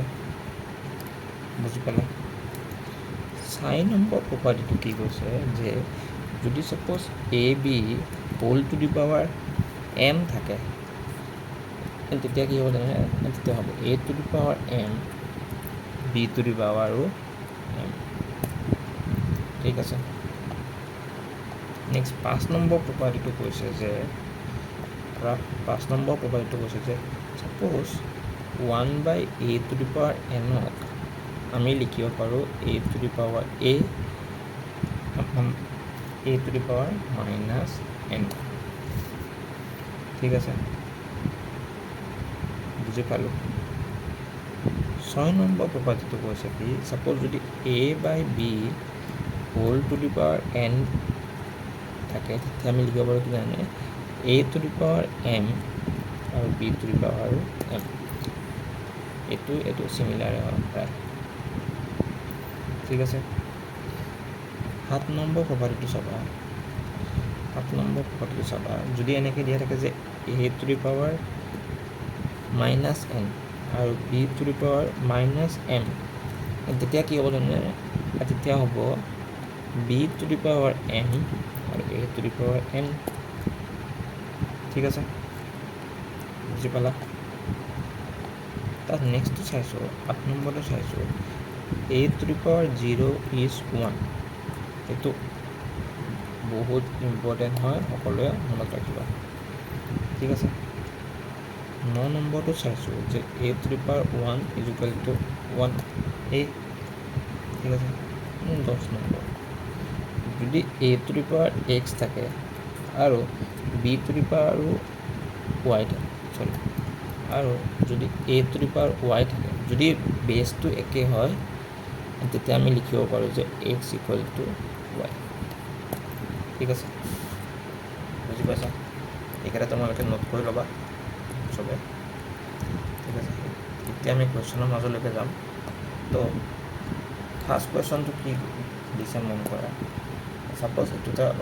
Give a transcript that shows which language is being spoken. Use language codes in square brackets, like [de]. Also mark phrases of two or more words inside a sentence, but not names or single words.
[as] বুজি পালা। 4 নম্বৰ প্ৰপাৰ্টিটো কি কৈছে যে যদি ছাপ'জ [en] a b whole to the power m [as] থাকে, তেতিয়া কি হ'ব জানে, তেতিয়া হ'ব [en] a to the power m b to the powerো m, [as] ঠিক আছে। নেক্সট 5 নম্বৰ প্ৰপাৰ্টিটো কৈছে যে 5 নম্বৰ প্ৰপাৰ্টিটো কৈছে যে ছাপ'জ [en] 1/a to the power n [as] আমি লিখিব পাৰোঁ [en] a to the power a a to the power minus n [as] ঠিক আছে বুঝি পালোঁ 6 নম্বৰ প্ৰপাৰ্টিটো কৈছে কি সাপোজ যদি [en] a by b whole to the power n [as] থাকে তেতিয়া আমি লিখিব পাৰোঁ কি জানে [en] a to the power m [as] আৰু [en] b to the power m [as] এইটো সিমিলাৰ হয় প্ৰায় ঠিক আছে 7 নম্বৰ প্ৰপাৰ্টিটো চাবা 7 নম্বৰ প্ৰপাৰ্টিটো চাবা যদি এনেকৈ দিয়া থাকে যে [en] a to the power minus n [as] আৰু [en] b to the power minus m [as] তেতিয়া কি হ'ব জানে তেতিয়া হ'ব [en] b to the power m [as] আৰু [en] a to the power n [as] ঠিক আছে বুজি পালা তাত নেক্সটটো চাইছোঁ 8 নম্বৰটো চাইছোঁ [en] a to the power 0 is 1 [as] এইটো বহুত ইম্পৰ্টেণ্ট হয় সকলোৱে মনত ৰাখিবা ঠিক আছে 9 নম্বৰটো চাইছোঁ যে [en] a to the power 1 is equal to 1a [as] ঠিক আছে 10 নম্বৰ যদি [en] a to the power x [as] থাকে আৰু [en] b to the power y [as] থাকে আৰু যদি [en] a to the power y [as] থাকে যদি বেছটো একে হয় তেতিয়া আমি লিখিব পাৰোঁ যে [en] x equal to y [as] ঠিক আছে বুজি পাইছা এইকেইটা তোমালোকে নোট কৰি ল'বা চবে ঠিক আছে এতিয়া আমি কুৱেশ্যনৰ মাজলৈকে যাম তো ফাৰ্ষ্ট কুৱেশ্যনটো কি দিছে মন কৰা সাপোজ এইটোতে